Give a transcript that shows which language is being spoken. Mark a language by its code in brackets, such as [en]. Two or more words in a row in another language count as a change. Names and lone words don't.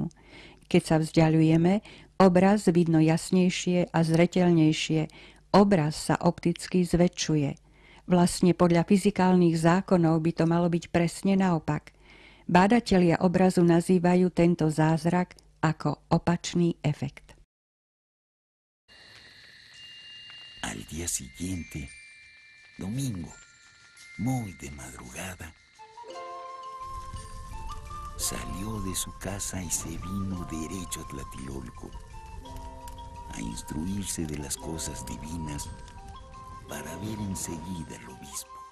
[sk] Keď sa vzdialujeme, obraz vidno jasnejšie a zreteľnejšie. Obraz sa opticky zväčšuje. Vlastne podľa fyzikálnych zákonov by to malo byť presne naopak. Bádatelia obrazu nazývajú tento zázrak ako opačný efekt. [es] Al día siguiente, domingo, muy de madrugada, salió de su casa y se vino derecho a Tlatelolco a instruirse de las cosas divinas para ver enseguida al obispo.